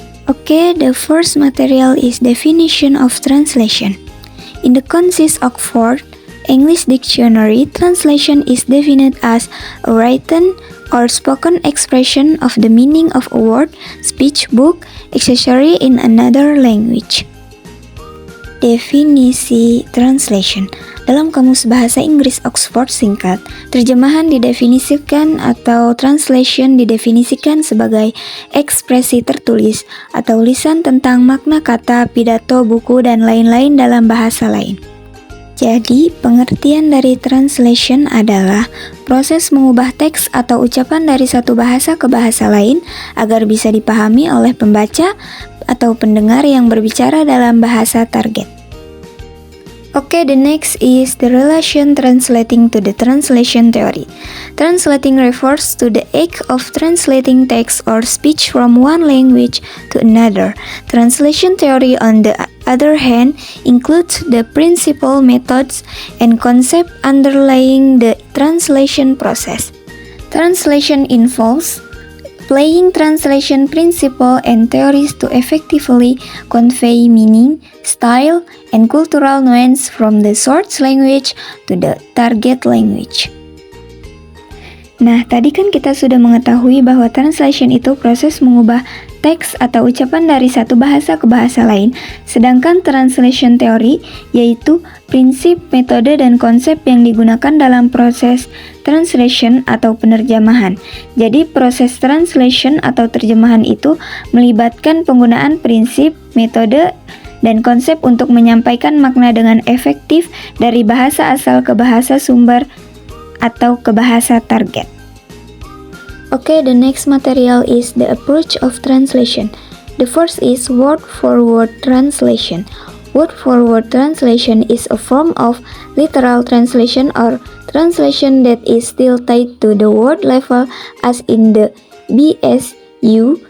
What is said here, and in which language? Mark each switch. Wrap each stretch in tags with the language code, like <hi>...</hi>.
<en>Okay, the first material is definition of translation. In the Concise Oxford English Dictionary, translation is defined as a written or spoken expression of the meaning of a word, speech, book, accessory in another language.</en> <id>Definisi translation. Dalam Kamus Bahasa Inggris Oxford singkat, terjemahan didefinisikan atau translation didefinisikan sebagai ekspresi tertulis atau lisan tentang makna kata, pidato, buku, dan lain-lain dalam bahasa lain. Jadi, pengertian dari translation adalah proses mengubah teks atau ucapan dari satu bahasa ke bahasa lain agar bisa dipahami oleh pembaca atau pendengar yang berbicara dalam bahasa target.</id> <en>Okay, the next is the relation translating to the translation theory. Translating refers to the act of translating text or speech from one language to another. Translation theory, on the other hand, includes the principle, methods, and concept underlying the translation process. Translation involves applying translation principle and theories to effectively convey meaning, style, and cultural nuance from the source language to the target language.</en> <id>Nah, tadi kan kita sudah mengetahui bahwa translation itu proses mengubah teks atau ucapan dari satu bahasa ke bahasa lain, sedangkan translation theory yaitu prinsip, metode, dan konsep yang digunakan dalam proses translation atau penerjemahan. Jadi, proses translation atau terjemahan itu melibatkan penggunaan prinsip, metode, dan konsep untuk menyampaikan makna dengan efektif dari bahasa asal ke bahasa sumber atau ke bahasa target.</id> <en>Okay, the next material is the approach of translation. The first is word-for-word translation. Word-for-word translation is a form of literal translation or translation that is still tied to the word level as in the BSU.</en>